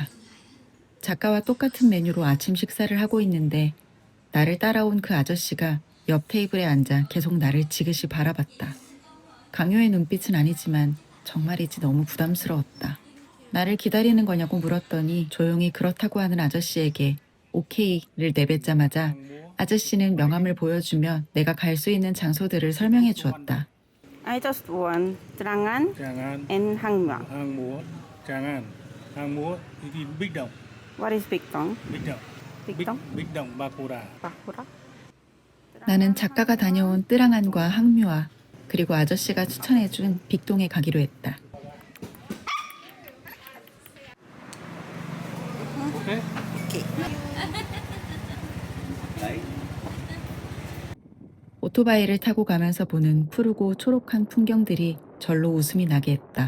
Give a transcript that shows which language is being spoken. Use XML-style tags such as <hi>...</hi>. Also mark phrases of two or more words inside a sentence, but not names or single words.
<ko>작가와 똑같은 메뉴로 아침 식사를 하고 있는데 나를 따라온 그 아저씨가 옆 테이블에 앉아 계속 나를 지그시 바라봤다. 강요의 눈빛은 아니지만 정말이지 너무 부담스러웠다. 나를 기다리는 거냐고 물었더니 조용히 그렇다고 하는 아저씨에게 오케이를 내뱉자마자 아저씨는 명함을 보여주며 내가 갈 수 있는 장소들을 설명해 주었다.</ko> <en>I just want Trang Tràng and Hang Muang.</en> <vi>Hang Múa, Tràng Hang Múa thì Bích Động,</vi> <en>What is Big Tong? Bích Động, Big Tong? Bích Động Ba Cô Đà. Bakura?</en> <ko>나는 작가가 다녀온 뜨랑안과 항묘아 그리고 아저씨가 추천해준 빅동에 가기로 했다. Okay. 오토바이를 타고 가면서 보는 푸르고 초록한 풍경들이 절로 웃음이 나게 했다.</ko>